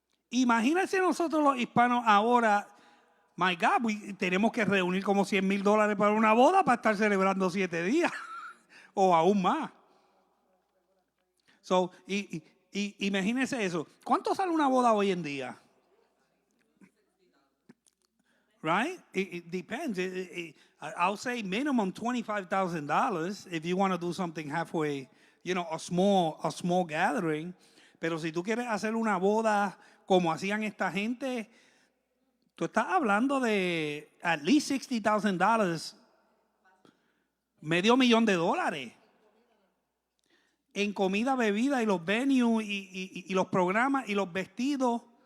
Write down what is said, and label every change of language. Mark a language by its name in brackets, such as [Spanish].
[Spanish] Imagínense nosotros los hispanos ahora, [English] my God, [Spanish] tenemos que reunir como $100,000 para una boda para estar celebrando 7 días o aún más. So, imagínense eso. ¿Cuánto sale una boda hoy en día? [English] Right? It depends. I'll say minimum $25,000 if you want to do something halfway, you know, a small gathering. [Spanish] Pero si tú quieres hacer una boda como hacían esta gente, tú estás hablando de [English] at least [Spanish] $60,000, $500,000 en comida, bebida y los venues y los programas y los vestidos.